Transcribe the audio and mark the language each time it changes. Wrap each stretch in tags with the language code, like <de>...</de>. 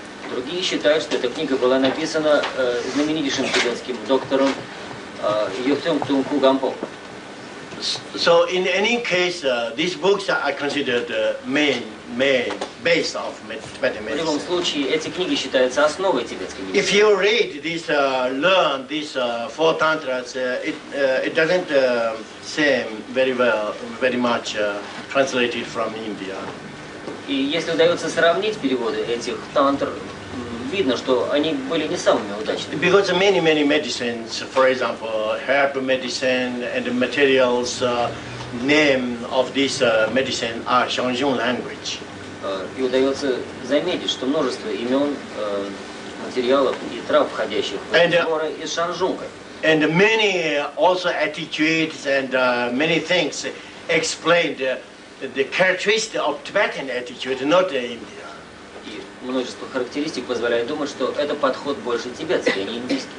<ru>Другие считают, что эта книга была написана знаменитейшим тибетским доктором Юхтем Тунку Гампо.</ru> <en>So in any case, these books are considered main base of Tibetan</en> <ru>В любом</ru> <en>medicine.</en> <ru>случае, эти книги считаются основой тибетской</ru> <en>If</en> <ru>медицины.</ru> <en>you read this, learn these four tantras, it doesn't seem very much translated from India.</en> <ru>И если удается сравнить переводы этих тантр, видно, что они были не самыми удачными.</ru> <en>Because many medicines, for example, herb medicine and the materials, name of this medicine are Xiangjun language.</en> <ru>И удается заметить, что множество имен, материалов и трав, входящих в эти сборы, из шанжунга.</ru> <en>And many also attitudes and many things explained the characteristic of Tibetan attitude, not India.</en> <ru>И множество характеристик позволяет думать, что это подход больше тибетский, а не индийский.</ru>